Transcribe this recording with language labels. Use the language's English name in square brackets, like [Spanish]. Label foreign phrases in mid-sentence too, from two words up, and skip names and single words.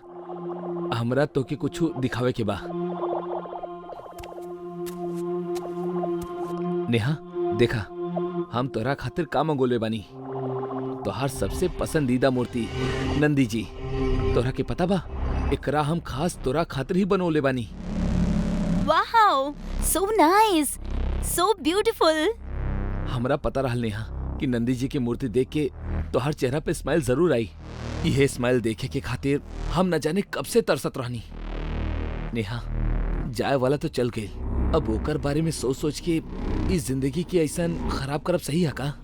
[Bhojpuri] हमरा तो के कुछ दिखावे के बा। नेहा देखा, हम तोरा खातिर का मंगोले बानी। तोहार सबसे पसंदीदा मूर्ति नंदी जी। तोरा के पता बा एकरा हम खास तोरा खातिर ही बनोले बानी। [English] wow so nice, so beautiful. [Bhojpuri] हमरा पता रहल नेहा कि नंदी जी की मूर्ति देख के तोहर चेहरा पे स्माइल जरूर आई। यह स्माइल देखे के खातिर हम न जाने कब से तरसत रहनी। नेहा जाए वाला तो चल गई, अब ओकर बारे में सोच सोच के इस जिंदगी की ऐसा खराब करब सही है का?